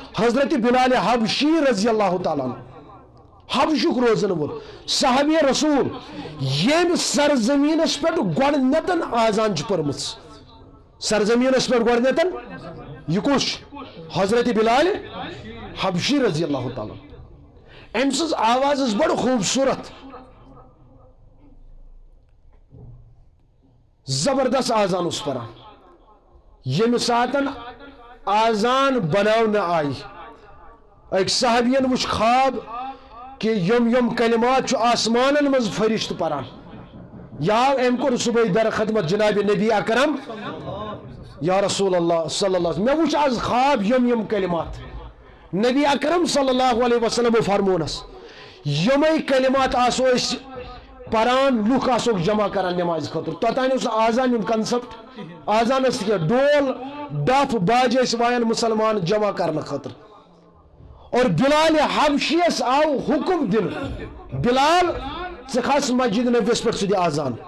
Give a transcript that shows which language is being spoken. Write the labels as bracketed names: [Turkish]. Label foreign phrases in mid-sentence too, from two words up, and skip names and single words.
[Kashmiri] حضرت بلال حبشی [Arabic] رضی اللہ تعالیٰ عنہ [Kashmiri] حبشک روزن وول صحابی رسول یم سرزمینس پہ گۄڈنیتن آزان پٔرمٕژ سرزمینس پہ گۄڈنیتن یہ کُس حضرت بلال حبشی رضی اللہ تعالیٰ ام سٕنٛز آواز ٲس بڑٕ خوبصورت زبردست آزان اوس پران ییٚمہِ ساتن آزان بناونہٕ آیہِ أکۍ صحابین وٕچھ خواب کہ یم کلمات چھُ آسمانن منٛز فرشت پران یا ام کوٚر صبح در خدمت جناب نبی اکرم [Arabic] یا رسول اللہ صلی اللہ علیہ وسلم [Kashmiri] مےٚ وٕچھ آز خواب یم کلمات نبی اکرم [Arabic] صلی اللہ علیہ وسلم [Kashmiri] فرمونس یمے کلمات آسو أسۍ پران لُکھ آسوکھ جمع کران نماز خٲطرٕ توٚتانۍ اوس آزان ہُنٛد کنسپٹ آزان ٲس کینٛہہ ڈول ڈف باجہِ ٲسۍ وایان مسلمان جمع کرنہٕ خٲطرٕ اور بلال حبشیس آو حکم دن بلال ژٕ کھس مسجد نبیس پہ ژٕ دِ آزان